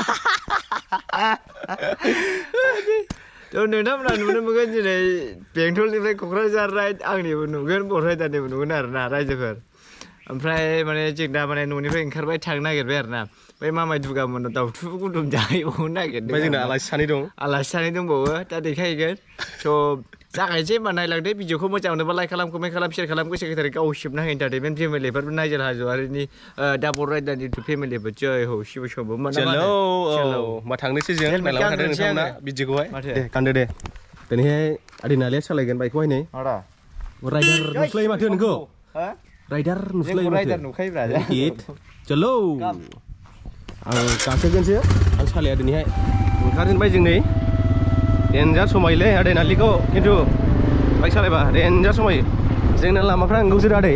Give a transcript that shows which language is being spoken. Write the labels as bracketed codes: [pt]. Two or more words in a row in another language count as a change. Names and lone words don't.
[brx] नोंथांमोना नुनो मोनगोन दिनै बेंटलनिफ्राय क'क्राझार राइड आंनिबो नुगोन बर' राइडारनिबो नुगोन आरोना रायजोफोर ओमफ्राय माने जों दा माने न'निफ्राय ओंखारबाय थांनो नागिरबाय आरोना बै मामाय दुगामोननाव दाउथु गुदुं जाहैबावनो नागिरदों ओमफ्राय जोंना आलासि सानै दं आलासि सानै दंबावो दा देखायगोन स' जागायसै होनबा नायलांदो भिडिअखौ मोजां मोनोबा लाइक खालाम कमेन्ट खालाम शेयार खालाम गोसो गोथारै गाव सिबना एन्टारटेनमेन्ट फेमिलिफोर नाइजेल हाज'वारिनि दा बर' राइडारनि इउटुब फेमिलिफोर [hi] जय हो शिव शम्भु [brx] चलो मा थांनोसै जों नायलांबाय थादों नोंथांमोना भिडिअखौहाय दे गानदो दे दिनैहाय आदै नालिया सालायगोन बाइकखौहाय नै राइडार नुस्लायो माथो नोंखौ राइडार नुस्लायो माथो राइडार नुखायोब्रा हिट चलो आं गाखोगोनसो आं सालाया दिनैहाय ओंखारजेनबाय जों नै डेन्जार समायोलै आदै नालिखौ खिन्थु बाइक सालायबा डेन्जार समायो जोंना लामाफ्रा नंगौसो आदै